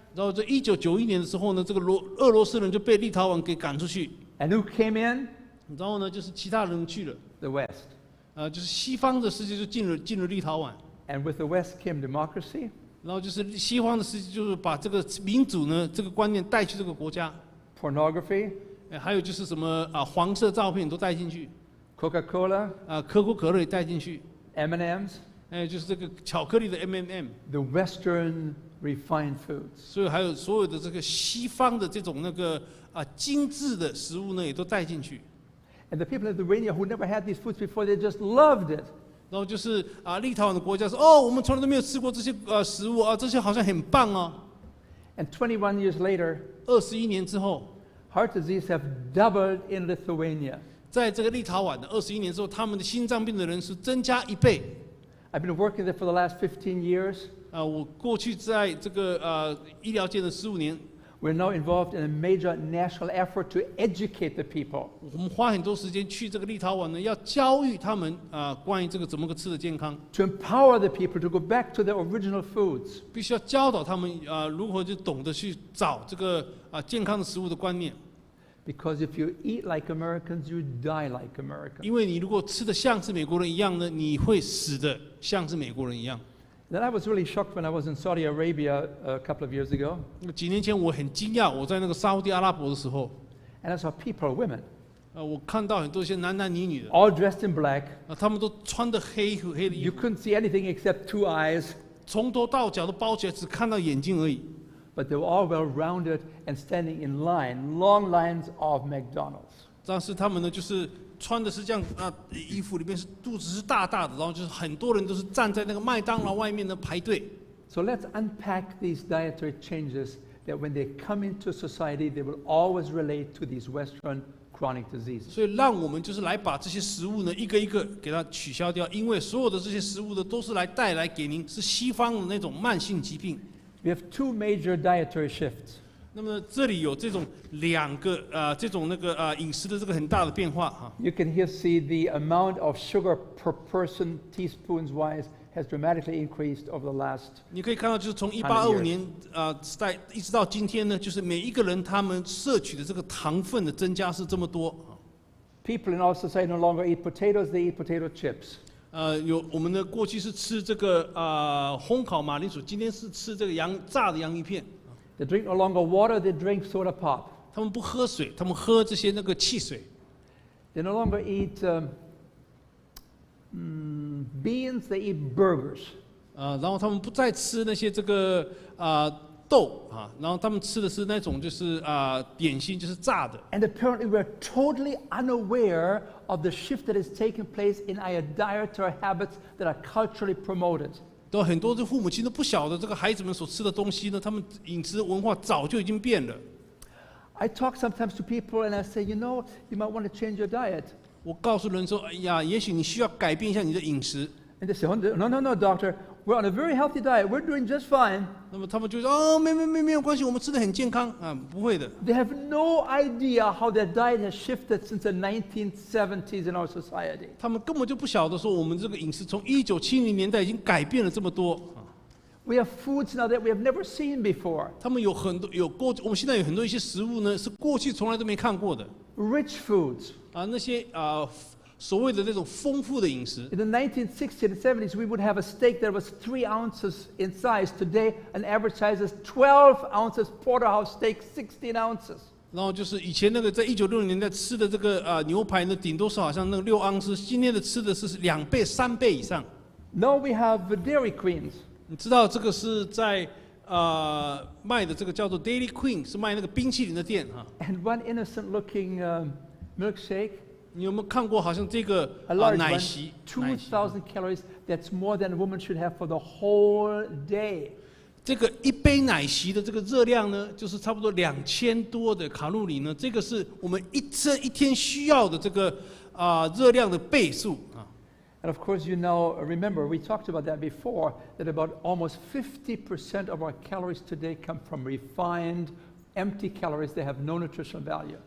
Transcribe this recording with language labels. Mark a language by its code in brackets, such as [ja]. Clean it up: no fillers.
[zh] 然后在1991年的时候呢，这个俄罗斯人就被立陶宛给赶出去。 [en] And who came in? [zh] 然后呢，就是其他人去了。 [en] The West. [zh] 就是西方的世界就进入立陶宛。 [en] And with the West came democracy. [zh] 然后就是西方的世界，就是把这个民主呢这个观念带去这个国家。 [en] Pornography. [zh] 还有就是什么黄色照片都带进去。 [en] Coca-Cola, [zh] 可口可乐也带进去， [en] M&Ms, [zh] 就是这个巧克力的 M&M， [en] the Western refined foods. [zh] 所以还有所有的这个西方的这种精致的食物呢，也都带进去。 [en] And the people of Lithuania who never had these foods before, they just loved it. [zh] 然后就是立陶宛的国家说，哦，我们从来都没有吃过这些食物啊，这些好像很棒哦。 [en] And 21 years later, [zh] 21年之后， [en] heart disease have doubled in Lithuania. [zh] 在这个立陶宛的21年之后，他们的心脏病的人数增加1倍。 [en] I've been working there for the last 15 years. [zh] 我过去在这个医疗界的15年， [en] We're now involved in a major national effort to educate the people. [zh] 我们花很多时间去这个立陶宛呢，要教育他们关于这个怎么个吃的健康， [en] To empower the people to go back to their original foods. [zh] 必须要教导他们如何就懂得去找这个健康的食物的观念。 [en] Because if you eat like Americans, you die like Americans. [zh] 因为你如果吃的像是美国人一样呢，你会死的像是美国人一样。 [en] Then I was really shocked when I was in Saudi Arabia a couple of years ago, [zh] 几年前我很惊讶，我在那个沙烏地阿拉伯的时候， [en] and I saw people, women, [zh] 我看到很多一些男男女女的， [en] all dressed in black. [zh] 他们都穿的黑的衣 [en] You [zh] 服， [en] couldn't see anything except 2 eyes, [zh] 从头到脚都包起来，只看到眼睛而已。 [en] but they were all well-rounded and standing in line, long lines of McDonald's. [zh] 但是他们呢，就是穿的是这样衣服里面是肚子是大大的，然后就是很多人都是站在那个麦当劳外面呢排队。 [en] So let's unpack these dietary changes that when they come into society, they will always relate to these Western chronic diseases. [zh] 所以让我们就是来把这些食物呢一个一个给它取消掉，因为所有的这些食物呢都是来带来给您是西方的那种慢性疾病。 [en] We have 2 major dietary shifts. [zh] 那么这里有这种2个这种饮食的这个很大的变化哈。 [en] You can here see the amount of sugar per person, teaspoons wise, has dramatically increased over the last. [zh] 你可以看到，就是从1825年一直到今天呢，就是每一个人他们摄取的这个糖分的增加是这么多。 [en] People in our society no longer eat potatoes, they eat potato chips. [zh] 我们呢过去是吃这个烘烤马铃薯，今天是吃这个炸的洋芋片。 [en] They drink no longer water, they drink soda pop. [zh] 他们不喝水，他们喝这些汽水。 [en] They no longer eat beans, they eat burgers. [zh] 然后他们不再吃那些这个豆然后他们吃的是那种就是点心，就是炸的。 [en] And apparently we're totally unaware of the shift that is taking place in our dietary habits that are culturally promoted. [zh] 都很多的父母亲都不晓得这个孩子们所吃的东西呢，他们饮食文化早就已经变了。 [en] I talk sometimes to people and I say, you know, you might want to change your diet. [zh] 我告诉人说，哎呀，也许你需要改变一下你的饮食。 [en] And they say, oh, no, doctor, we're on a very healthy diet. We're doing just fine. [zh] 那么他们就说，没有关系，我们吃的很健康不会的。 [en] They have no idea how their diet has shifted since the 1970s in our society. [zh] 他们根本就不晓得说，我们这个饮食从1970年代已经改变了这么多。 [en] We have foods now that we have never seen before. [zh] 他们有很多我们现在有很多一些食物呢，是过去从来都没看过的。 [en] Rich foods. [zh] 那些所谓的那种丰富的饮食。 [en] In the 1960s and 70s, we would have a steak that was 3 ounces in size. Today, an average size is 12 ounces. Porterhouse steak, 16 ounces. [zh] 然后就是以前那个在1960年代吃的这个牛排呢，顶多是好像那个6盎司，今天的吃的是2倍、3倍以上。 [en] Now we have Dairy Queens. [zh] 你知道这个是在卖的这个叫做 Dairy Queen， 是卖那个冰淇淋的店 [en] And one innocent-looking milkshake. [zh] 你有没有看过？好像这个 [en] A large [zh] 奶 [en] one, [zh] 昔， [en] 2,000 calories. That's more than a woman should have for the whole day. [zh] 这个一杯奶昔的这个热量呢，就是差不多2000多的卡路里呢。这个是我们一天需要的这个热量的倍数啊。 [en] And of course, you know, remember, we talked about that before, that about almost 50% of our calories today come from refined, empty calories. They have no nutritional value.